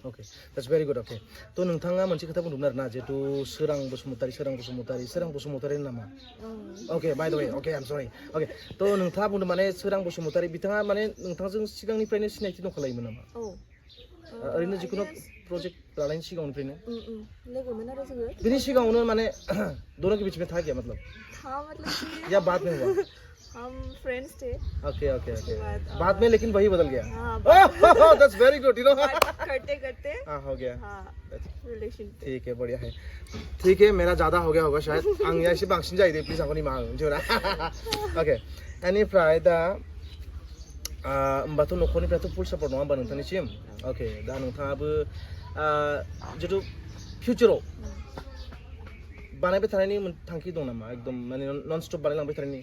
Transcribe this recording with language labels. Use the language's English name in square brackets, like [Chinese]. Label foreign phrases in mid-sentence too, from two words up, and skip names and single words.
[English] that's very good [Bodo] थ' नोंथाङा मोनसे खोथा बुंदोंमोन आरो ना जिहेतु सोरां बसुमतारी नामा [English] by the way I am sorry [Bodo] थ' नोंथाङा बुंदों माने सोरां बसुमतारी बिथाङा माने नोंथांजों सिगांनिफ्रायनो सिनायथि दंखालायोमोन नामा ओरैनो जिखुनु project लानायनि सिगांनिफ्रायनो लोगोमोन आरो जोङो बिनि सिगाङावनो माने [Hindi] दोनों के बीच में था क्या मतलब था मतलब कि या बाद में हुआ हम फ्रेंड्स थे [English] ok ok ok [Hindi] बाद, बाद में लेकिन वही बदल गया हाँ [English] oh that's very good you know [Hindi] करते करते हाँ हो गया हाँ रिलेशन ठीक है बढ़िया है ठीक है मेरा ज़्यादा हो गया होगा शायद [Bodo] आं या एसे बांसिन जायो दे प्लिज आंखौ निमाहा हो जोंना ओके एनिफ्राय दा होमबाथ' न'खरनिफ्रायथ' [English] full support [Bodo] नङा होमबा नोंथांनिसिम अके दा नोंथाङाबो जितु फिउचाराव बानायबाय थानायनि थांखि दं नामा एकदम माने [English] non stop [Bodo] बानायलांबाय थानायनि